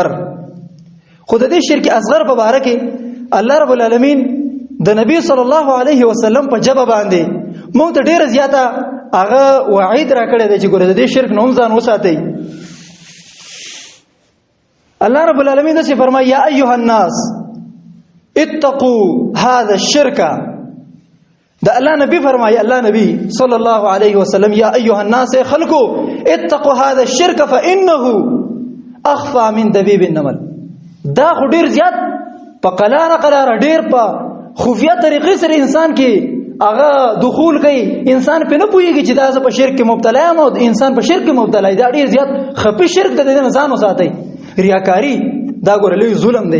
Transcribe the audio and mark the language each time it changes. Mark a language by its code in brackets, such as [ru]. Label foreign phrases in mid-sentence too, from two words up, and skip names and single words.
[ps] خود دې شرک اصغر په باره کې [ar] الله رب العالمین [ps] د نبی [ar] صلی الله علیه وسلم [ps] په جبه باندې موږ ته ډیر زیاته هغه وعید را کړی دی چې ګوره دې شرک نوم ځان وساتئ. [ar] الله رب العالمین [ps] دې فرمایي [ar] یا ایها الناس اتقوا هذا الشرك. [ps] دا الله نبی فرمایي، الله نبی [ar] صلی الله علیه وسلم یا ایها الناس خلقوا اتقوا هذا الشرك فانه اخفى من دبيب النمل. [ps] دا خو ډیر زیات په قلاره ډیر په خفیه طریقې سره انسان کې هغه دخول کوي. انسان په نه پوهیږي چې دا په شرک کې مبتلا یم او انسان په شرک کې مبتلا دی. دا ډیر زیات خفي شرک د دې ځان وساتي. ریاکاری دا ګور لوی ظلم دی.